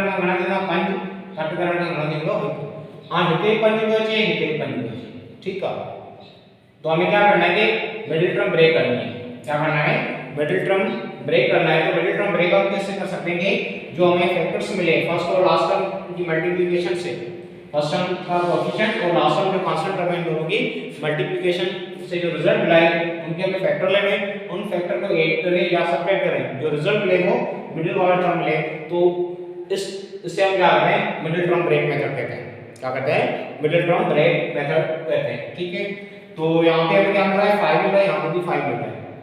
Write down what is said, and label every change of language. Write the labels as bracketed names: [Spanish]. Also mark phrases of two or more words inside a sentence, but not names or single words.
[Sindhi] का गणा दिनो 5 कट करण का गणा दिनो हां हिते 5 जो छे हिते 5 जो छे [Urdu] ٹھیک ہے تو ہمیں کیا کرنا ہے کہ [English] middle term break [Urdu] کرنی ہے کیا کرنا ہے مڈل ٹرم بریک کرنا ہے تو [English] middle term break out [Urdu] کیسے کر سکتے ہیں جو ہمیں فیکٹرز ملے فرسٹ اور [English] last term [Urdu] کی ملٹی پلیکیشن سے [English] first term [Urdu] کا کوایفیشینٹ اور [English] last term [Urdu] جو [English] constant term [Urdu] ہے ان دونوں کی ملٹی پلیکیشن سے جو رزلٹ ملا ہے ان کے ہمیں فیکٹر لینے ان فیکٹر کو ایڈ کریں یا سبٹریکٹ کریں جو رزلٹ ملے وہ مڈل والا ٹرم ملے تو اس سے ہم کیا کرتے ہیں [English] middle term break method [Urdu] کہتے ہیں کیا کہتے ہیں [English] middle term break method [Urdu] کہتے ہیں ٹھیک ہے تو یہاں پہ ہمیں کیا مل رہا ہے 5 مل رہا ہے یہاں پہ بھی 5 مل رہا ہے